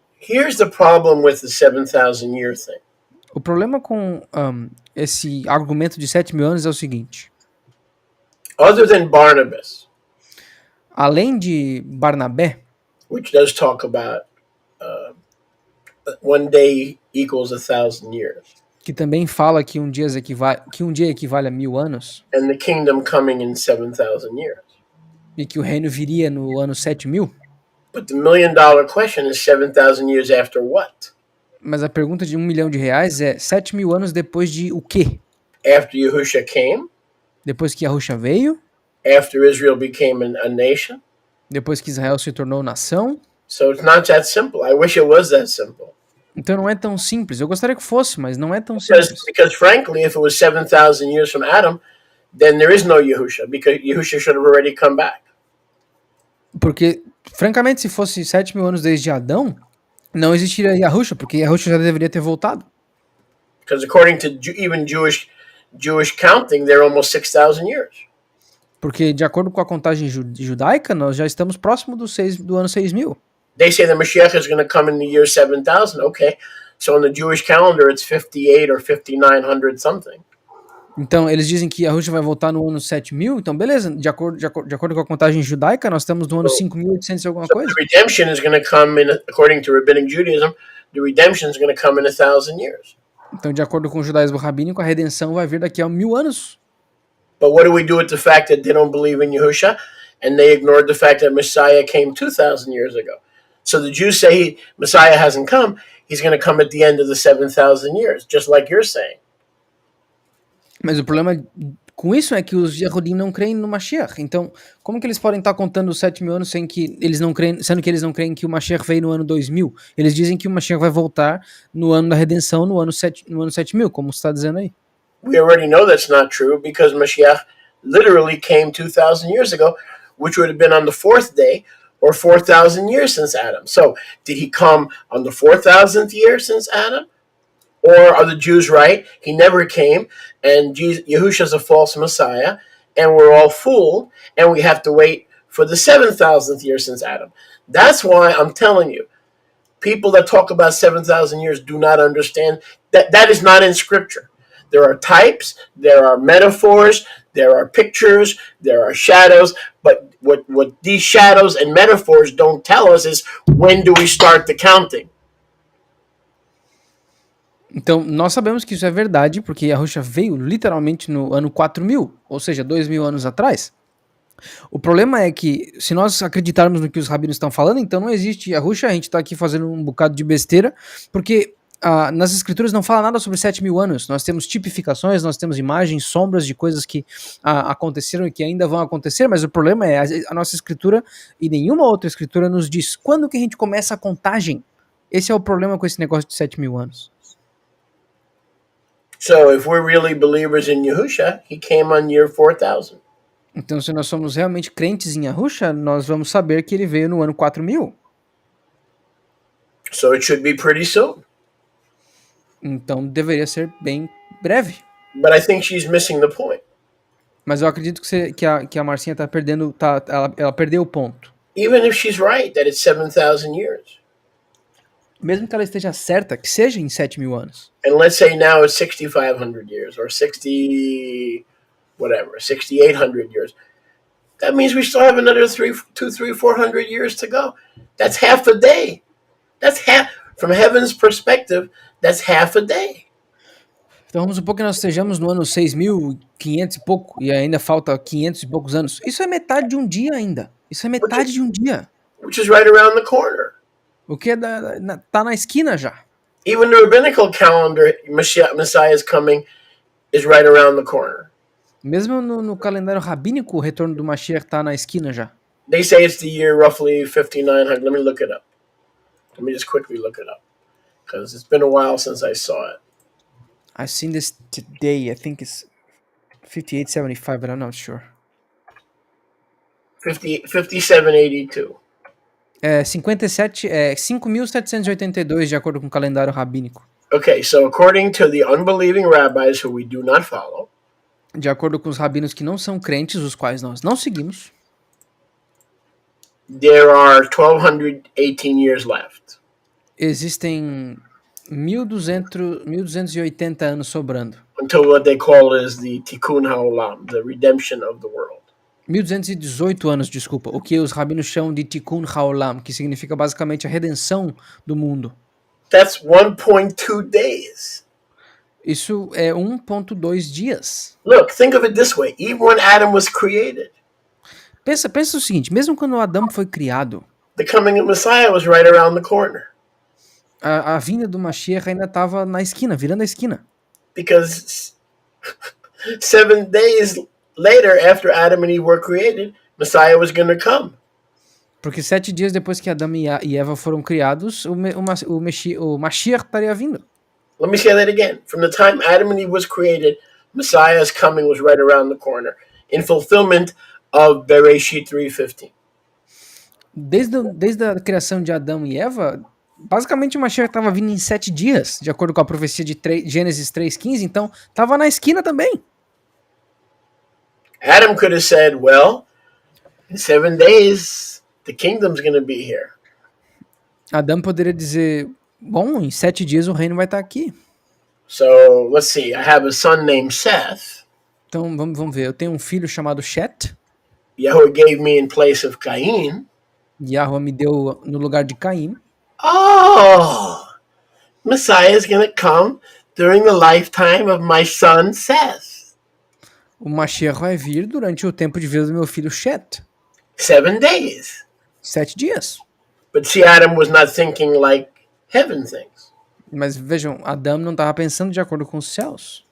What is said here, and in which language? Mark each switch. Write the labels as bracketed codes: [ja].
[en] Here's the problem with the 7,000 year thing. [pt] O problema com esse argumento de 7.000 anos é o seguinte. [en] Other than Barnabas, [pt] Além de Barnabé, [en] which does talk about one day equals 1,000 years, [pt] que também fala que um dia equivale a 1.000 anos, [en] and the kingdom coming in 7,000 years. [pt] e que o reino viria no ano 7.000, [en] But the $1,000,000 question is 7,000 years after what? [pt] mas a pergunta de R$1 milhão é 7.000 anos depois de o quê? [en] After Yahushua came? [pt] Depois que Yahushua veio? [en] After Israel became a nation? [pt] Depois que Israel se tornou nação? [en] So it's not that simple. I wish it was that simple. [pt] Então não é tão simples. Eu gostaria que fosse, mas não é tão simples. [en] Because frankly, if it was 7,000 years from Adam, then there is no Yahushua, because Yahushua should have already come back. [pt] Porque, francamente, se fosse 7.000 anos desde Adão, não existiria Yahushua, porque Yahushua já deveria ter voltado. [en] Because according to even Jewish counting, they're almost 6,000 years. [pt] Porque, de acordo com a contagem judaica, nós já estamos próximo do ano 6.000. [en] They say the Mashiach is going to come in the year 7,000. Okay, so on the Jewish calendar, it's 58 or 5,900 something. [pt] Então, eles dizem que Yahushua vai voltar no ano 7000, então beleza, de acordo com a contagem judaica, nós estamos no ano [en] So, [pt] 5800 e alguma [en] so the [pt] coisa. [en] redemption is going to come in, according to rabbinic Judaism, the redemption is going to come in 1,000 years. [pt] Então, de acordo com o judaísmo rabínico, a redenção vai vir daqui a 1000 anos. [en] But what do we do with the fact that they don't believe in Yahushua and they ignored the fact that Messiah came 2,000 years ago? So the Jews say Messiah hasn't come. He's going to come at the end of the 7,000 years, just like you're saying. [pt] Mas o problema com isso é que os Yehudim não creem no Mashiach. Então, como que eles podem estar contando os 7.000 anos sendo que eles não creem que o Mashiach veio no ano 2000? Eles dizem que o Mashiach vai voltar no ano da redenção, no ano 7000, como você está dizendo aí. [en] We already know that's not true because Mashiach literally came 2,000 years ago, which would have been on the fourth day or 4,000 years since Adam. So, did he come on the 4,000th year since Adam? Or are the Jews right? He never came, and Yahusha's a false Messiah, and we're all fooled, and we have to wait for the 7,000th year since Adam. That's why I'm telling you, people that talk about 7,000 years do not understand that that is not in Scripture. There are types, there are metaphors, there are pictures, there are shadows, but what these shadows and metaphors don't tell us is when do we start the counting. [pt] Então, nós sabemos que isso é verdade, porque Yahushua veio literalmente no ano 4000, ou seja, 2000 anos atrás. O problema é que, se nós acreditarmos no que os rabinos estão falando, então não existe Yahushua, a gente está aqui fazendo um bocado de besteira, porque nas escrituras não fala nada sobre 7.000 anos. Nós temos tipificações, nós temos imagens, sombras de coisas que aconteceram e que ainda vão acontecer, mas o problema é a nossa escritura e nenhuma outra escritura nos diz quando que a gente começa a contagem. Esse é o problema com esse negócio de 7.000 anos. [en] So if we're really believers in Yahushua, he came on year 4,000. [pt] Então, se nós somos realmente crentes em Yahushua, nós vamos saber que ele veio no ano 4000. [en] So it should be pretty soon. [pt] Então, deveria ser bem breve. [en] But I think she's missing the point. [pt] Mas eu acredito que a Marcinha tá perdendo, ela perdeu o ponto. [en] Even if she's right that it's 7,000 years. [pt] Mesmo que ela esteja certa, que seja em 7.000 anos. [en] And let's say now it's 6,500 years or 6,800 years. That means we still have another 400 years to go. That's half a day. That's half, from heaven's perspective, that's half a day. [pt] Então vamos supor que nós estejamos no ano 6.500 e pouco, e ainda falta 500 e poucos anos. Isso é metade de um dia ainda. Isso é metade de um dia. [en] Which is right around the corner. [pt] O que tá na esquina já. [en] Even the rabbinical calendar, Messiah's coming, is right around the corner. [pt] Mesmo no calendário rabínico, o retorno do Mashiach tá na esquina já. [en] They say it's the year roughly 5,900. Let me look it up. Let me just quickly look it up. Because it's been a while since I saw it. I've seen this today. I think it's 5875, but I'm not sure. 5782. [pt] 5.782, de acordo com o calendário rabínico. [en] Okay, so according to the unbelieving rabbis who we do not follow, [pt] de acordo com os rabinos que não são crentes, os quais nós não seguimos, [en] there are 1,218 years left. [pt] Existem 1.280 anos sobrando. [en] Until what they call is the Tikkun HaOlam, the redemption of the world. [pt] 1.218 anos, desculpa, o que os rabinos chamam de Tikkun HaOlam, que significa basicamente a redenção do mundo. [en] That's 1.2 days. [pt] Isso é 1.2 dias. [en] Look, think of it this way. Even when Adam was created, [pt] Pensa o seguinte, mesmo quando Adão foi criado, [en] the coming of Messiah was right around the corner. [pt] A vinda do Mashiach ainda estava na esquina, virando a esquina. [en] Because 7 days later, after Adam and Eve were created, Messiah was going to come. [pt] Porque 7 dias depois que Adão e Eva foram criados, o Mashiach estaria vindo. [en] Let me say that again. From the time Adam and Eve was created, Messiah's coming was right around the corner, in fulfillment of Bereshit 3:15. [pt] Desde a criação de Adão e Eva, basicamente o Mashiach estava vindo em 7 dias, de acordo com a profecia de Gênesis 3:15, então estava na esquina também. [en] Adam could have said, well, in 7 days, the kingdom's going to be here. [pt] Adão poderia dizer, em 7 dias o reino vai estar aqui. [en] So, let's see, I have a son named Seth. [pt] Então vamos ver. Eu tenho um filho chamado Shet. [en] Yahweh gave me in place of Cain. [pt] Yahweh me deu no lugar de Caim. [en] Oh, Messiah is going to come during the lifetime of my son Seth. [pt] O Mashiach vai vir durante o tempo de vida do meu filho Shet. [en] 7 days. [pt] 7 dias. [en] But see, Adam was not thinking like heaven thinks. [pt] Mas vejam, Adão não estava pensando de acordo com os céus.